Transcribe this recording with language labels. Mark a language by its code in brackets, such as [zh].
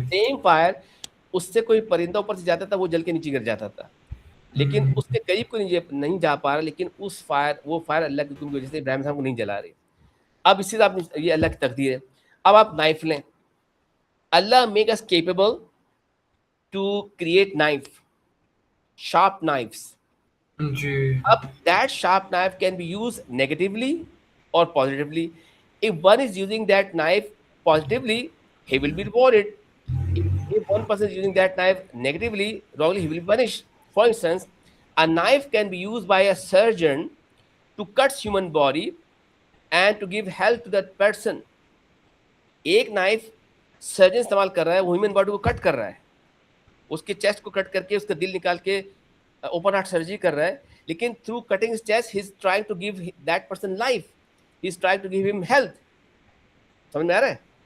[ur] Same fire, اس سے کوئی پرندہ اوپر سے جاتا تھا وہ جل کے نیچے گر جاتا تھا, لیکن اس کے قریب کو نہیں جا پا رہا, لیکن اس فائر, وہ فائر اللہ کے حکم کی وجہ سے ابراہیم صاحب کو نہیں جلا رہی. اب اسی سے آپ, یہ اللہ کی تقدیر ہے. اب آپ نائف لیں, اللہ [en] Make us capable to create knife, sharp knives. [ur] جی [en] Up that sharp knife can be used negatively or positively. If one is using that knife positively, he will be rewarded. If one person is using that knife negatively, wrongly, he will be punished. For instance, a knife can be used by a surgeon to cut human body and to give health to that person. [ur] ایک knife surgeon استعمال کر رہا ہے, وہ human body کو کٹ کر رہا ہے, اس کے چیسٹ کو کٹ کر کے اس کا دل نکال کے اوپن ہارٹ سرجری کر رہا ہے, لیکن [en] Through cutting his chest he is trying to give that person life, he is trying to give ہم health. [ur] سمجھ میں آ رہا ہے؟